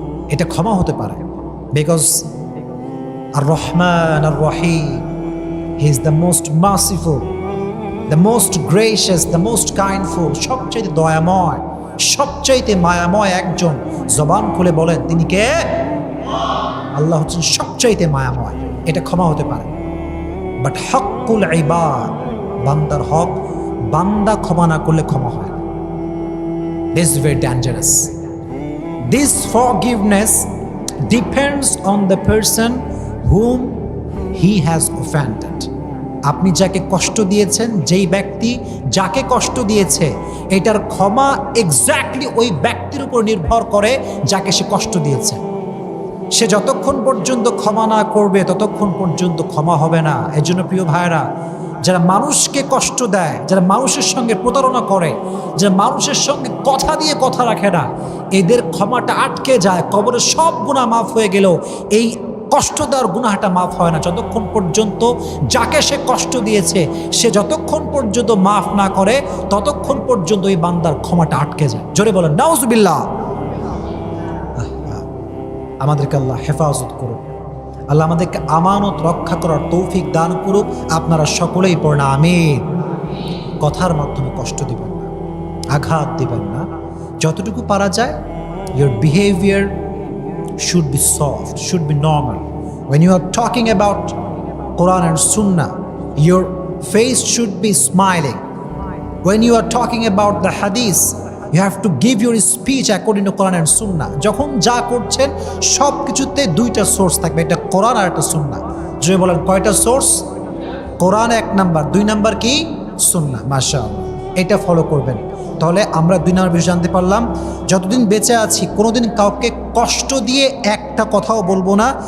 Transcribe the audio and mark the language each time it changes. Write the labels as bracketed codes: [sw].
[bn] এটা ক্ষমা হতে পারে, [en] because আর রহমান আর রহিম, he is the most merciful, the most gracious, the most kindful, [bn] সবচাইতে দয়াময়, সবচাইতে মায়াময় একজন। জবান খুলে বলেন তিনি কে? আল্লাহ হচ্ছেন সবচাইতে মায়াময়। এটা ক্ষমা হতে পারে। বাট হকুল ইবাদ, বান্দার হক, বান্দা ক্ষমা না করলে ক্ষমা হয় না। [en] This is very dangerous. This forgiveness depends on the person whom he has offended. [bn] আপনি যাকে কষ্ট দিয়েছেন, যেই ব্যক্তি যাকে কষ্ট দিয়েছে, এটার ক্ষমা এক্স্যাক্টলি ওই ব্যক্তির উপর নির্ভর করে যাকে সে কষ্ট দিয়েছে। সে যতক্ষণ পর্যন্ত ক্ষমা না করবে ততক্ষণ পর্যন্ত ক্ষমা হবে না। এজন্য প্রিয় ভাইরা, যারা মানুষকে কষ্ট দেয়, যারা মানুষের সঙ্গে প্রতারণা করে, যারা মানুষের সঙ্গে কথা দিয়ে কথা রাখে না, এদের ক্ষমাটা আটকে যায়। কবরে সব গুনাহ মাফ হয়ে গেলেও এই কষ্ট দেওয়ার গুনাহটা মাফ হয় না যতক্ষণ পর্যন্ত যাকে সে কষ্ট দিয়েছে সে যতক্ষণ পর্যন্ত মাফ না করে ততক্ষণ পর্যন্ত এই বান্দার ক্ষমাটা আটকে যায়। জোরে বলেন নাউজুবিল্লাহ। আমাদেরকে আল্লাহ হেফাজত করুক, আল্লাহ আমাদেরকে আমানত রক্ষা করার তৌফিক দান করুক। আপনারা সকলেই পড়না আমিন। কথার মাধ্যমে কষ্ট দিবেন না, আঘাত দিবেন না। যতটুকু পারা যায়, [en] your behavior should be soft, should be normal. When you are talking about Quran and Sunnah, your face should be smiling. When you are talking about the Hadith, you have to give your speech according to Quran and Sunnah. [bn] যখন যা করছেন সব কিছুতে দুইটা source থাকবে, এটা কোরআন আর একটা সুন্নাহ। যদি বলেন কয়টা সোর্স? কোরআন এক নাম্বার, দুই নাম্বার কি? সুন্নাহ। মাশাআল্লাহ, এটা ফলো করবেন। তাহলে আমরা দুই নাম্বার বিষয় জানতে পারলাম, যতদিন বেঁচে আছি কোনোদিন কাউকে কষ্ট দিয়ে একটা কথাও বলবো না।